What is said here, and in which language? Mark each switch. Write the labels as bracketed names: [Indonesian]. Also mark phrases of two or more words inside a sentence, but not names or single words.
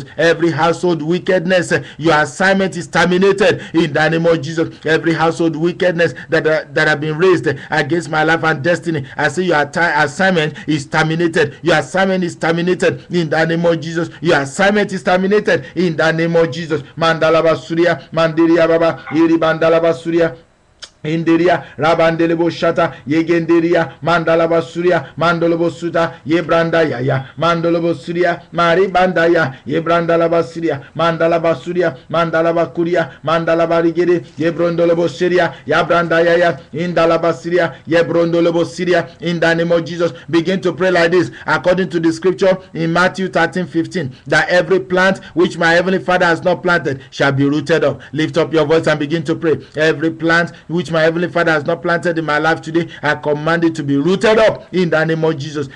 [English] Every household wickedness, your assignment is terminated in the name of Jesus. Every household wickedness that have been raised against my life and destiny, I say your assignment is terminated. Your assignment is terminated in the name of Jesus. Your assignment is terminated in the name of Jesus. Mandalaba Surya, Mandiria Baba, Iri Bandalaba Surya. Inderia Rabandelebo Shata Yegenderia Mandalaba Surya Mandolobo Suta Yebranda Yaya Mandolobo Surya Mari Bandaya Yebrandalaba Surya Mandalaba Surya Mandalaba Kuria Mandalaba Rigede Yebrondolobo Syria Yabranda Yaya Indalaba Syria Yebrondolobo Syria. In the name of Jesus, begin to pray like this according to the scripture in Matthew 13:15, that every plant which my heavenly Father has not planted shall be rooted up. Lift up your voice and begin to pray. Every plant which my heavenly Father has not planted in my life today, I command it to be rooted up in the name of Jesus.